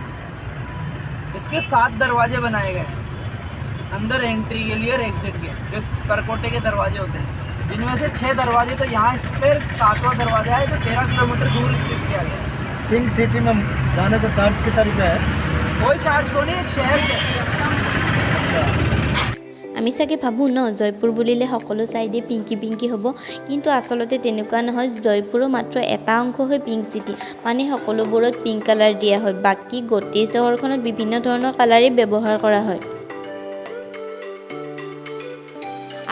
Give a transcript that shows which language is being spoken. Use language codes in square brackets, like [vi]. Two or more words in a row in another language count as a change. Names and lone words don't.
[hi] इसके 7 दरवाजे बनाए गए अंदर एंट्री के लिए और एग्जिट के, जो परकोटे के दरवाजे होते हैं, जिनमें से 6 दरवाजे तो यहाँ फिर 7वां दरवाजा है जो 13 किलोमीटर दूर स्थित किया गया। [en] pink city [hi] में जाने को चार्ज कितना रुपया है? कोई चार्ज को नहीं, एक शहर से। [as] আমি চাগে ভাবোঁ ন, জয়পুৰ বুলিলে সকলো চাইডে পিংকি পিংকি হ'ব, কিন্তু আচলতে তেনেকুৱা নহয়। জয়পুৰৰ মাত্ৰ এটা অংশহে [en] pink city, [as] মানে সকলোবোৰত [en] pink colour [as] দিয়া হয়। বাকী গোটেই চহৰখনত বিভিন্ন ধৰণৰ কালাৰেই ব্যৱহাৰ কৰা হয়।